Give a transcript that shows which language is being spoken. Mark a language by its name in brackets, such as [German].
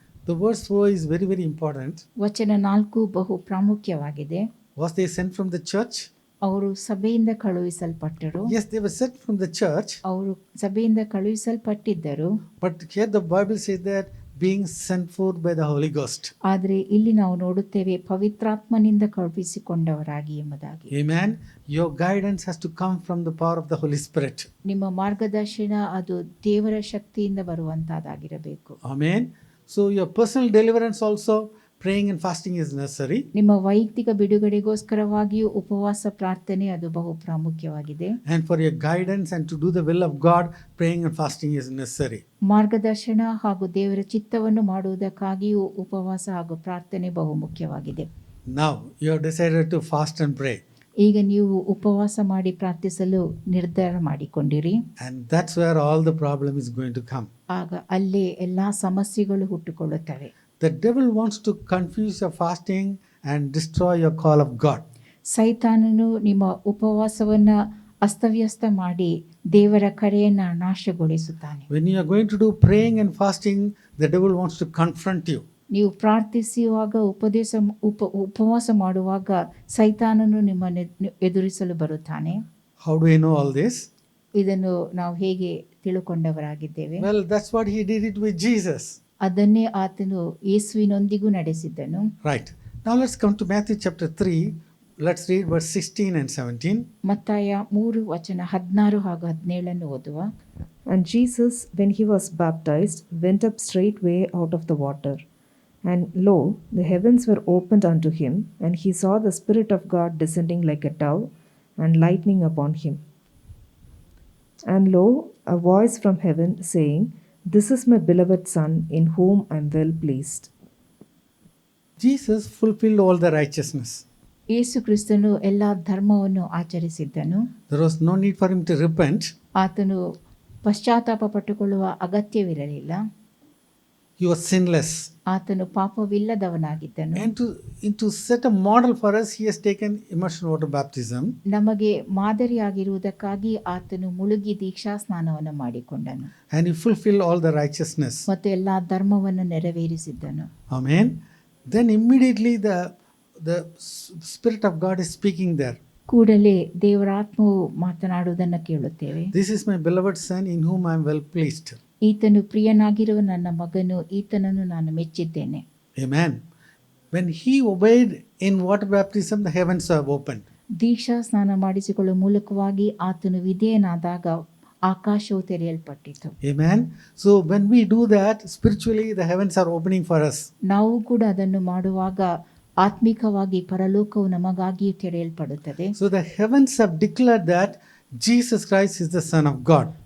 [English] The verse 4 is very, very important. [Kannada] ವಚನ 4 ಬಹು ಪ್ರಾಮುಖ್ಯವಾಗಿದೆ. [English] Was they sent from the church? [Kannada] ಅವರು ಸಭೆಯಿಂದ ಕಳುಹಿಸಲ್ಪಟ್ಟರು. [English] Yes, they were sent from the church. [Kannada] ಅವರು ಸಭೆಯಿಂದ ಕಳುಹಿಸಲ್ಪಟ್ಟಿದ್ದರು. [English] But here the Bible says that being sent forth by the Holy Ghost. [Kannada] ಆದರೆ ಇಲ್ಲಿ ನಾವು ನೋಡುತ್ತೇವೆ ಪವಿತ್ರಾತ್ಮನಿಂದ ಕಳುಹಿಸಿಕೊಂಡವರಾಗಿ ಎಂಬುದಾಗಿ. [English] Amen. Your guidance has to come from the power of the Holy Spirit. [Kannada] ನಿಮ್ಮ ಮಾರ್ಗದರ್ಶನ ಅದು ದೇವರ ಶಕ್ತಿಯಿಂದ ಬರುವಂತದ್ದಾಗಿರಬೇಕು. [English] Amen. So your personal deliverance also, praying and fasting is necessary. [Kannada] ನಿಮ್ಮ ವೈಯಕ್ತಿಕ ಬಿಡುಗಡೆಗೋಸ್ಕರವಾಗಿಯೂ ಉಪವಾಸ ಪ್ರಾರ್ಥನೆ ಅದು ಬಹು ಪ್ರಾಮುಖ್ಯವಾಗಿದೆ. [English] And for your guidance and to do the will of God, praying and fasting is necessary. [Kannada] ಮಾರ್ಗದರ್ಶನ ಹಾಗೂ ದೇವರ ಚಿತ್ತವನ್ನು ಮಾಡುವುದಕ್ಕಾಗಿಯೂ ಉಪವಾಸ ಹಾಗೂ ಪ್ರಾರ್ಥನೆ ಬಹು ಮುಖ್ಯವಾಗಿದೆ. [English] Now you have decided to fast and pray. [Kannada] ಈಗ ನೀವು ಉಪವಾಸ ಮಾಡಿ ಪ್ರಾರ್ಥಿಸಲು ನಿರ್ಧಾರ ಮಾಡಿಕೊಂಡಿರಿ. [English] And that's where all the problem is going to come. [Kannada] ಆಗ ಅಲ್ಲೇ ಎಲ್ಲಾ ಸಮಸ್ಯೆಗಳು ಹುಟ್ಟುಕೊಳ್ಳುತ್ತವೆ. [English] The devil wants to confuse your fasting and destroy your call of God. [Kannada] ಸೈತಾನನು ನಿಮ್ಮ ಉಪವಾಸವನ್ನ ಅಸ್ತವ್ಯಸ್ತ ಮಾಡಿ ದೇವರ ಕರೆಯನ್ನ ನಾಶಗೊಳಿಸುತ್ತಾನೆ. [English] When you are going to do praying and fasting, the devil wants to confront you. [Kannada] ನೀವು ಪ್ರಾರ್ಥಿಸುವಾಗ ಉಪವಾಸ ಮಾಡುವಾಗ ಸೈತಾನನು ನಿಮ್ಮನ್ನು ಎದುರಿಸಲು ಬರುತ್ತಾನೆ. [English] How do we know all this? [Kannada] ಇದನ್ನು ನಾವು ಹೇಗೆ ತಿಳುಕೊಂಡವರಾಗಿದ್ದೇವೆ? [English] Well, that's what he did it with Jesus. [Kannada] ಅದನ್ನೇ ಆತನು ಯೇಸುವಿನೊಂದಿಗೂ ನಡೆಸಿದ್ದನು. [English] Right. Now let's come to Matthew chapter 3. Let's read verse 16 and 17. [Kannada] ಮತ್ತಾಯ 3 ವಚನ 16 ಹಾಗೂ 17 ಓದುವ. [English] And Jesus, when he was baptized, went up straightway out of the water. And lo, the heavens were opened unto him, and he saw the Spirit of God descending like a dove and lighting upon him. And lo, a voice from heaven saying, This is my beloved Son, in whom I am well pleased. Jesus fulfilled all the righteousness. [Kannada] ಯೇಸು ಕ್ರಿಸ್ತನು ಎಲ್ಲಾ ಧರ್ಮವನ್ನು ಆಚರಿಸಿದ್ದನು. [English] There was no need for him to repent. [Kannada] ಆತನು ಪಶ್ಚಾತ್ತಾಪ ಪಟ್ಟುಕೊಳ್ಳುವ ಅಗತ್ಯವಿರಲಿಲ್ಲ. [English] He was sinless. [Kannada] ಆತನು ಪಾಪವಿಲ್ಲದವನಾಗಿದ್ದನು. [English] And to set a model for us, he has taken immersion water baptism. [Kannada] ನಮಗೆ ಮಾದರಿಯಾಗಿರುವುದಕ್ಕಾಗಿ ಆತನು ಮುಳುಗಿ ದೀಕ್ಷಾ ಸ್ನಾನವನ್ನು ಮಾಡಿಕೊಂಡನು. [English] And he fulfilled all the righteousness. [Kannada] ಮತ್ತು ಎಲ್ಲಾ ಧರ್ಮವನ್ನು ನೆರವೇರಿಸಿದ್ದನು. [English] Amen. Then immediately the Spirit of God is speaking there. [Kannada] ಕೂಡಲೇ ದೇವರ ಆತ್ಮವು ಮಾತನಾಡುವುದನ್ನು ಕೇಳುತ್ತೇವೆ. [English] This is my beloved Son, in whom I am well pleased. [Kannada] ಈತನು ಪ್ರಿಯನಾಗಿರುವ ನನ್ನ ಮಗನು, ಈತನನ್ನು ನಾನು ಮೆಚ್ಚಿದ್ದೇನೆ. [English] Amen. When he obeyed in water baptism, the heavens are opened. [Kannada] ದೀಕ್ಷಾ ಸ್ನಾನ ಮಾಡಿಸಿಕೊಳ್ಳುವ ಮೂಲಕವಾಗಿ ಆತನು ವಿಧೇಯನಾದಾಗ ಆಕಾಶವು ತೆರೆಯಲ್ಪಟ್ಟಿತು. [English] Amen. So when we do that, spiritually the heavens are opening for us. [Kannada] ನಾವು ಕೂಡ ಅದನ್ನು ಮಾಡುವಾಗ ಆತ್ಮಿಕವಾಗಿ ಪರಲೋಕವು ನಮಗಾಗಿಯೂ ತೆರೆಯಲ್ಪಡುತ್ತದೆ. [English] So the heavens have declared that Jesus Christ is the Son of God.